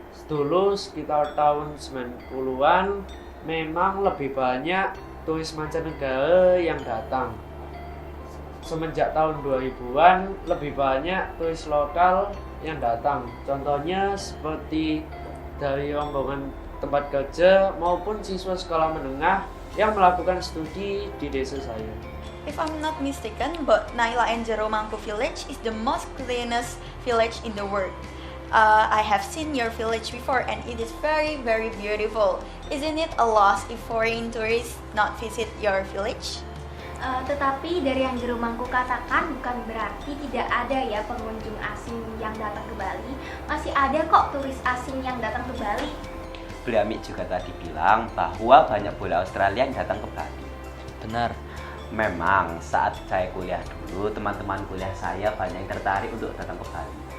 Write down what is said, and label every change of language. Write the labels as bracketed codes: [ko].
[id] Dulu sekitar tahun 90-an memang lebih banyak turis mancanegara yang datang. Semenjak tahun 2000-an lebih banyak turis lokal yang datang. Contohnya seperti dari rombongan tempat kerja maupun siswa sekolah menengah yang melakukan studi di desa saya. [en] If I'm not mistaken, but Naila and Jeromangku village is the most cleanest village in the world. I have seen your village before and it is very, very beautiful. Isn't it a loss if foreign tourists not visit your village? [id] Tetapi dari yang Jeromangku katakan bukan berarti tidak ada ya pengunjung asing yang datang ke Bali. Masih ada kok turis asing yang datang ke Bali. Bli Ami juga tadi bilang bahwa banyak bule Australia yang datang ke Bali. Benar. Memang saat saya kuliah dulu, teman-teman kuliah saya banyak yang tertarik untuk datang ke Bali.